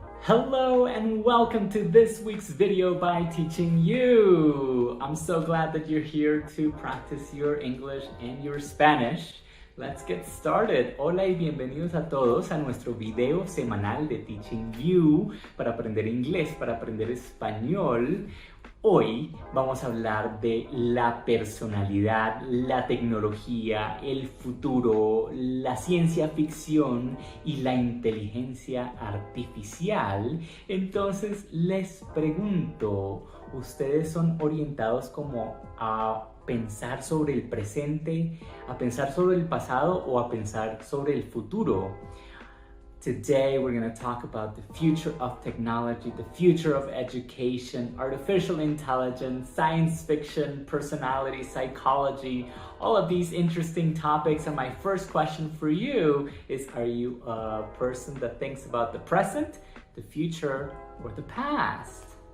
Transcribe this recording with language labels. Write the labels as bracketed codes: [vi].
[en] Hello and welcome to this week's video by Teaching You. I'm so glad that you're here to practice your English and your Spanish. Let's get started. [es] Hola y bienvenidos a todos a nuestro video semanal de Teaching You para aprender inglés, para aprender español. Hoy vamos a hablar de la personalidad, la tecnología, el futuro, la ciencia ficción y la inteligencia artificial. Entonces les pregunto, ¿ustedes son orientados como a pensar sobre el presente, a pensar sobre el pasado o a pensar sobre el futuro? [en] Today we're going to talk about the future of technology, the future of education, artificial intelligence, science fiction, personality, psychology, all of these interesting topics. And my first question for you is, are you a person that thinks about the present, the future, or the past?